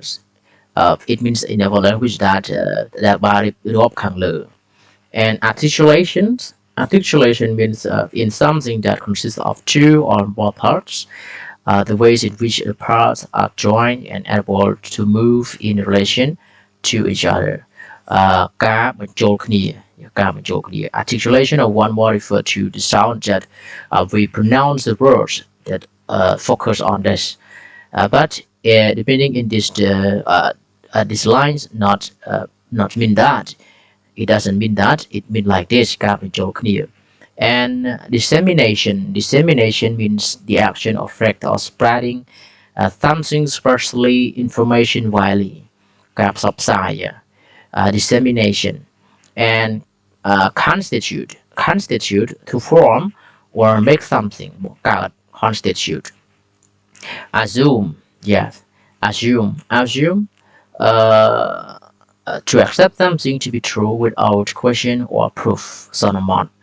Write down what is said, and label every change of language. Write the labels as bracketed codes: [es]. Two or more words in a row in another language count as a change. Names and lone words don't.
[en] It means in our language that that body and articulation means in something that consists of two or more parts, the ways in which the parts are joined and able to move in relation to each other. [km] ការបញ្ចូលគ្នាការបញ្ចូលគ្នា [en] Articulation of one more refer to the sound that we pronounce the words that focus on this. But depending in this lines not mean that it doesn't mean that it means like this [km] ការបញ្ចូលគ្នា [en] and dissemination means the action of fact or spreading something especially information widely [km] ការផ្សព្វផ្សាយ [en] dissemination and constitute to form or make something កើត constitute assume yes assume uh, to accept something to be true without question or proof សន្មត់